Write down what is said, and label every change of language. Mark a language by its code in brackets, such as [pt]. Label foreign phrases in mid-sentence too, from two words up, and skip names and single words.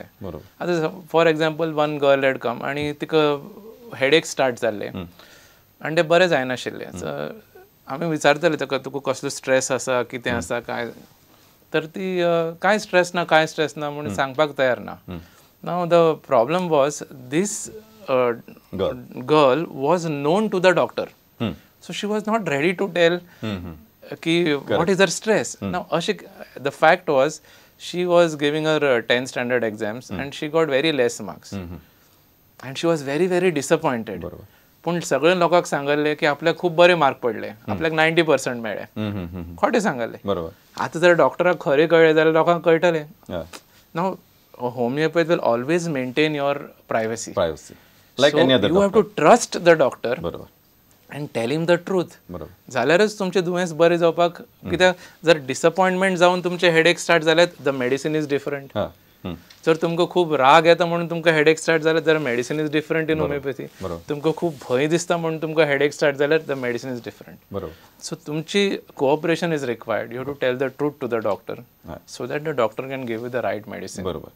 [kok] आतां [en] For example one girl had come [kok] आनी तिका [en] headache start [kok] जाल्ले आनी तें बरें जायनाशिल्लें. आमी विचारताले ताका तुका कसलो स्ट्रेस आसा कितें आसा काय तर ती कांय स्ट्रेस ना म्हणून सांगपाक तयार ना. [en] Now the problem was this girl was known to the doctor so she was not ready to tell ki what is her stress. Now the fact was she was giving her 10th standard exams and she got very less marks and she was very disappointed. [kok] पण सगळे लोकांक सांगले की आपल्याक खूप बरे मार्क पडले आपल्याक 90% मेळ्ळे खोटे सांगले. आता जर डॉक्टराक खरे कळले जाल्यार लोकांक कळटले. [en] Now homeopath will always maintain your privacy. You have to trust the doctor and tell him the truth. [kok] जाल्यारच तुमचे दुयेंस बरें जावपाक कित्याक जर डिसअपॉयंटमेंट जावन तुमचे [en] headache start [kok] जाल्यार [en] the medicine is different. [kok] जर तुमकां खूब राग येता म्हणून तुमकां [en] headache start [kok] जाल्यार जर [en] medicine is different in homeopathy. [kok] तुमकां खूब भंय दिसता म्हणून तुमकां [en] headache start [kok] जाल्यार [en] the medicine is different. सो तुमची cooperation is required. You have to tell the truth to the doctor so that the doctor can give you the right medicine. [kok] बरोबर.